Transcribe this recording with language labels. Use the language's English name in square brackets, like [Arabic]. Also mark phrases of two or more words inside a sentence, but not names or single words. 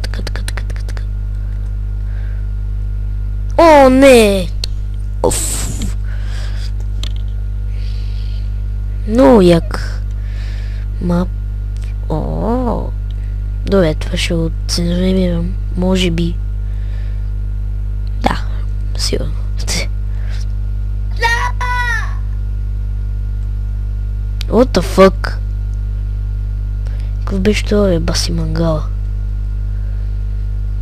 [Bulgarian] Не. Много як мап. Добре, това ще го цензурирам. Може би. Да, сигурно. [English] What the fuck? [Bulgarian] Какъв беше това, баси мангала?